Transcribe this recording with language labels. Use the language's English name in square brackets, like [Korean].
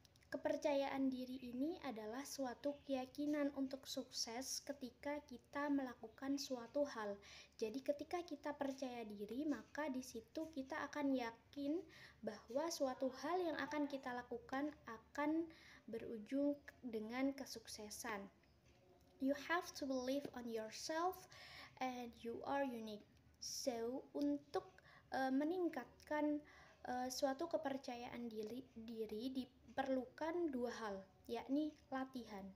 [Indonesian] Kepercayaan diri ini adalah suatu keyakinan untuk sukses ketika kita melakukan suatu hal. Jadi ketika kita percaya diri, maka di situ kita akan yakin bahwa suatu hal yang akan kita lakukan akan berujung dengan kesuksesan. [English] You have to believe on yourself and you are unique. [Indonesian] So, untuk meningkatkan suatu kepercayaan diri diperlukan dua hal, yakni latihan.